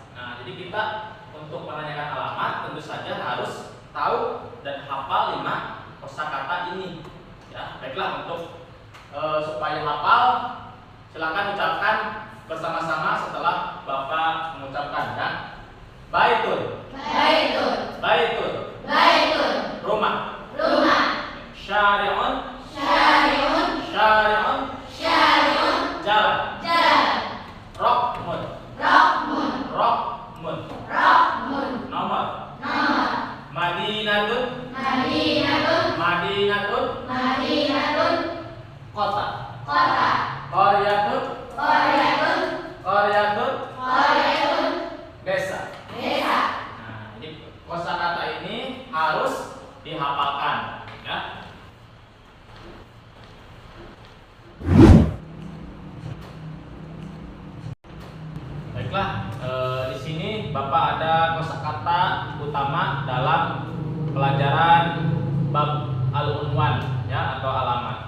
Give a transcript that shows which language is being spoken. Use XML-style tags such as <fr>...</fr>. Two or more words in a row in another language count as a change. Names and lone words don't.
<id>Nah, jadi kita untuk menanyakan alamat tentu saja harus tahu dan hafal 5 kosakata ini. Ya, baiklah untuk supaya hafal silakan ucapkan bersama-sama setelah Bapak mengucapkan ya.</id> <ar>Baitun. Baitun. Baitun. Baitun.</ar> <id>Rumah. Rumah.</id> <ar>Syari'un. Syari'un. Syari'un. Syari'un.</ar> <id>Jalan. Jalan.</id> <ar>Rokmun. Rokmun. Rokmun. Rokmun.</ar> <id>Nomor. Nomor.</id> <ar>Madinatun. Madinatun. Madinatun. Madinatun.</ar> <id>Kota. Kota.</id> <ar>Qaryatun. Qaryatun. Qaryatun. Qaryatun.</ar> <id>Desa. Desa. Nah, jadi kosakata ini harus dihafalkan, ya. Baiklah, di sini Bapak ada kosakata utama dalam pelajaran</id> <ar>باب العنوان</ar> <id>ya atau alamat.</id>